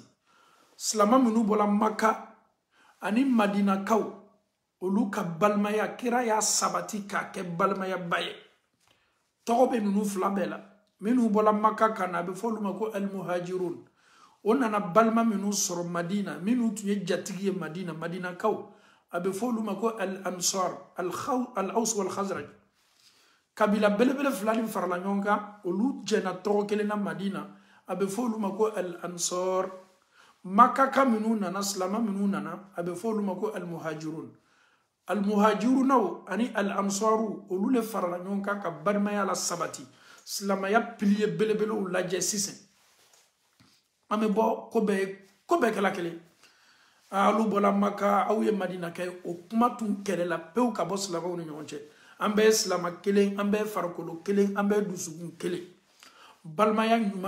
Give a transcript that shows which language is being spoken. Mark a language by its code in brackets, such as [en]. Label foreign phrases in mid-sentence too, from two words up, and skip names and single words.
[bm] Slama minu bola Makka ani Madina kaw. Olu ka balmaya kira ya sabati ka ke balmaya baye togo be nunu fila bɛɛ la minnu bɔla Makka kana a bɛ fɔ olu ma ko al-muhajirun o nana balma minnu sɔrɔ Madina minnu tun ye jatigi ye Madina kaw a bɛ fɔ olu ma ko [ar] al-ansar al-aws wal-khazraj [bm] kabila belebele fila ni farala ɲɔgɔn kan olu jɛna tɔgɔ kelen na Madina a bɛ fɔ olu ma ko al-ansar Makka ka minnu nana silama minnu nana a bɛ fɔ olu ma ko [ar] al-muhajirun al-muhajirun [bm] ani al-ansaru olu le farala ɲɔgɔn kan ka balimaya la sabati silamaya pilier belebelew lajɛ sisan an bɛ bɔ ko bɛɛ kɛla kelen alu bɔla Makka aw ye Madina kɛ o kuma tun kɛlɛla pewu ka bɔ silamaw ni ɲɔgɔn cɛ an bɛɛ ye silama kelen an bɛɛ ye farikolo kelen an bɛɛ ye dusukun kelen balimaya ɲuman